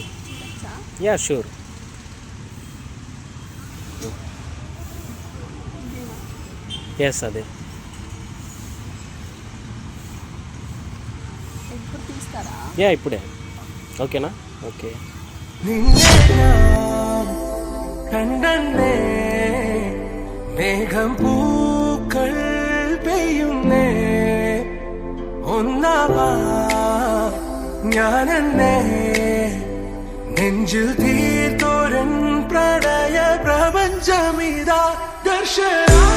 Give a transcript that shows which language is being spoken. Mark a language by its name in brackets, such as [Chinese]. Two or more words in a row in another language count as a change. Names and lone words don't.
[English] ya sure. yes అదే. [Telugu] యా ఇప్పుడే. ఓకేనా? ఓకే. [Malayalam] മേഘം പൂക്കൾ പെയ്യുന്നേ ഒന്നാവാ ഞാനെന്നെ നെഞ്ചിൽ തീർത്തോരൻ പ്രണയ പ്രപഞ്ചമിതാ ദർശന